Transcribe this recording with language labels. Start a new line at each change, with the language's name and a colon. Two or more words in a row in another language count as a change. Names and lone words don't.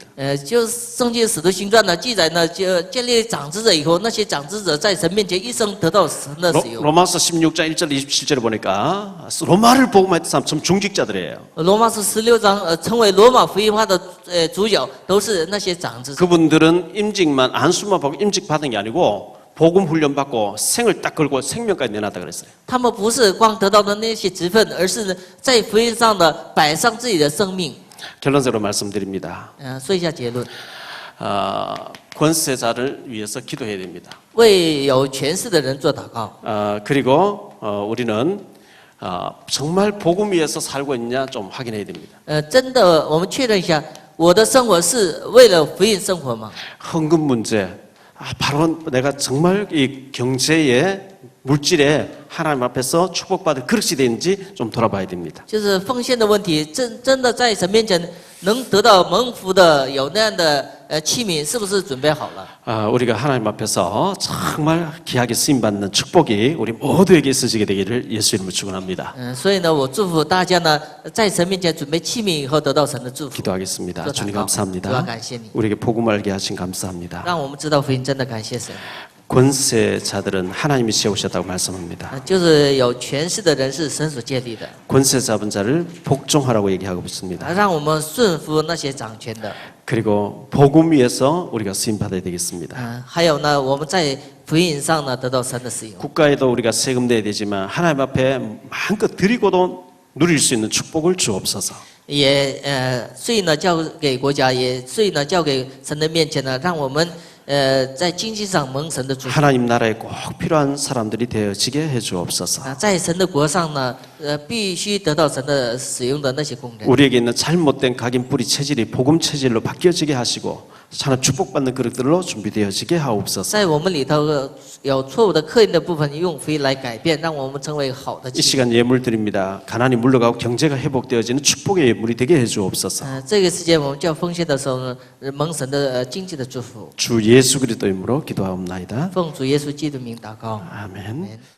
Chinese: 就是圣经使徒行传呢记载呢，就建立长子者以后，那些长子者在神面前一生得到神的使用。
Korean: 로마서 16장 1절 27절에 보니까 로마를 복음했던 사람 전 중직자들이에요.
Chinese: 罗马书16章成为罗马福音化的主角，都是那些长子者。
Korean: 그분들은 임직만 안수만 받고 임직 받은 게 아니고 복음 훈련 받고 생을 딱 걸고 생명까지 내놨다 그랬어요.
Chinese: 他们不是光得到的那些职分，而是呢在福音上的摆上自己的生命。
Korean: 결론적으로 말씀드립니다.
Chinese: 说一下结论，
Korean: 권세자를 위해서 기도해야 됩니다.
Chinese: 为有权势的人做祷告。
Korean: 그리고 우리는 정말 복음 위해서 살고 있냐 좀 확인해야 됩니다.
Chinese: 真的，我们确认一下，我的生活是为了福音生活吗？
Korean: 헌금 문제. 바로 내가 정말 이 경제에 물질에 하나님 앞에서 축복받을 그릇이 되는지 좀 돌아봐야 됩니다.
Chinese: 就是奉献的问题，真的在神面前能得到蒙福的，有那样的器皿，是不是准备好了？
Korean: 우리가 하나님 앞에서 정말 귀하게 쓰임받는 축복이 우리 모두에게 있으시게 되기를 예수 이름으로 축원합니다.
Chinese: 所以呢，我祝福大家呢，在神面前准备器皿以后，得到神的祝福。
Korean: 기도하겠습니다. 주님
Chinese: 主啊，
Korean: 감사합니다.
Chinese: 感谢你，
Korean: 우리에게 복음 알게 하신 감사합니다.
Chinese: 让我们知道福音，真的感谢神。
Korean: 권세자들은 하나님이 세우셨다고 말씀합니다.
Chinese: 就是有权势的人是神所建立的，
Korean: 권세 잡은 자를 복종하라고 얘기하고 있습니다.
Chinese: 让我们顺服那些掌权的。
Korean: 그리고 복음 위에서 우리가 쓰임 받아야 되겠습니다.
Chinese: 还有呢，我们在福音上呢得到神的使用。
Korean: 국가에도 우리가 세금 내야 되지만 하나님 앞에 마음껏 드리고도 누릴 수 있는 축복을 주옵소서.
Chinese: 也税呢交给国家，也税呢交给神的面前呢，让我们在经济上蒙神的祝福。
Korean: 하나님 나라에 꼭 필요한 사람들이 되어지게 해 주옵소서.
Chinese: 在神的国上呢，必须得到神的使用的那些工人。
Korean: 우리에게 있는 잘못된 각인 뿌리 체질이 복음 체질로 바뀌어지게 하시고 하나님 축복받는 그릇들로 준비되어지게 하옵소서.
Chinese: 在我们里头有错误的刻印的部分，用福音来改变，让我们成为好的
Korean: 이
Chinese: 器皿。
Korean: 시간 예물 드립니다. 가난이 물러가고 경제가 회복되어지는 축복의 예물이 되게 해 주옵소서.
Chinese: 这个时间我们叫奉献的时候呢，蒙神的经济的祝福。
Korean: 주 예수 그리스도 이름으로 기도하옵나이다.
Chinese: 奉主耶稣基督名祷告。
Korean: 아멘. 아멘